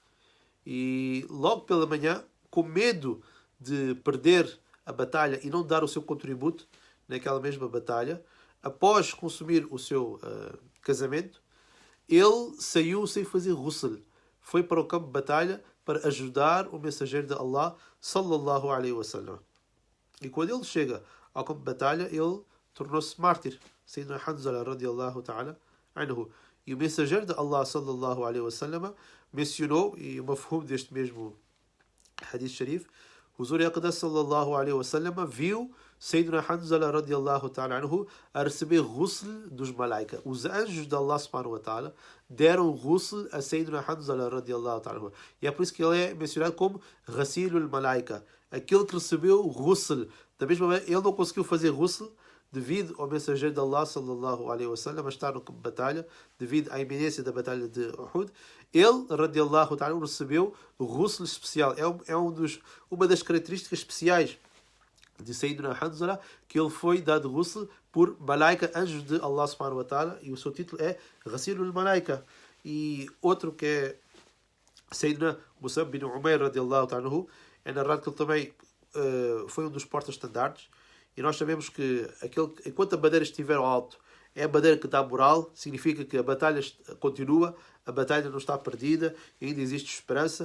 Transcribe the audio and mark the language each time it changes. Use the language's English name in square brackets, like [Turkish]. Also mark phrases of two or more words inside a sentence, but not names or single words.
[Portuguese] E logo pela manhã, com medo de perder a batalha e não dar o seu contributo naquela mesma batalha, após consumir o seu casamento, ele saiu sem fazer ghusl. Foi para o campo de batalha para ajudar o mensageiro de [Arabic] الله صلى الله عليه وسلم. [Portuguese] E quando ele chega ao campo de batalha, ele tornou-se mártir. [Arabic] سيدنا Hanzala رضي الله تعالى عنه. [Portuguese] E o mensageiro de [Arabic] الله صلى الله عليه وسلم [Portuguese] mencionou, e o mafhum deste mesmo [Arabic] حديث شريف, [Portuguese] o [Urdu] حضور اقدس [Arabic] صلى الله عليه وسلم [Portuguese] viu [Arabic] سيدنا Hanzala رضي الله تعالى عنه [Portuguese] a receber ghusl dos malaika. Os anjos de [Arabic] الله سبحانه وتعالى [Portuguese] deram ghusl a [Arabic] سيدنا Hanzala رضي الله تعالى عنه. [Portuguese] E é por isso que ele é mencionado como Ghasilul Malaika, aquele que recebeu ghusl. Da mesma maneira, ele não conseguiu fazer ghusl devido ao mensageiro de [Arabic] الله صلى الله عليه وسلم [Portuguese] estar no campo de batalha, devido à iminência da batalha de Uhud. Ele, [Arabic] رضي الله تعالى, [Portuguese] recebeu o ghusl especial. Uma das características especiais de Sayyidina Hanzala, que ele foi dado ghusl por malaika, anjos de [Arabic] الله سبحانه وتعالى, [Portuguese] e o seu título é Ghasilul Malaika. E outro que é Sayyidina Musab bin Umair [Arabic] رضي الله تعالى, [Portuguese] é narrado que ele também foi um dos porta-estandartes. E nós sabemos que enquanto a bandeira estiver ao alto, é a bandeira que dá moral, significa que a batalha continua, a batalha não está perdida, ainda existe esperança.